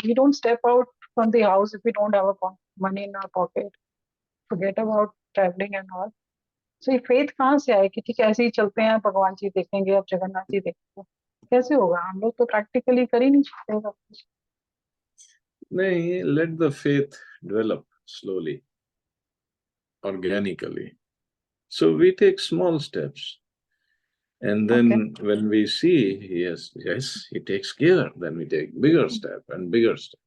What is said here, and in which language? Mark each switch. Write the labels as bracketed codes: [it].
[en] We don't step out from the house if we don't have a money in our pocket. Forget about traveling and all. [hi] So ये faith कहाँ से आए कि ठीक है ऐसे ही चलते हैं, भगवान जी देखेंगे, अब जगन्नाथ जी देखेंगे? कैसे होगा? हम लोग तो practically कर ही नहीं सकते सब कुछ. [en] No, let the faith develop slowly, organically. So we take small steps. And then when we see, yes, he takes care, then we take bigger step and bigger step.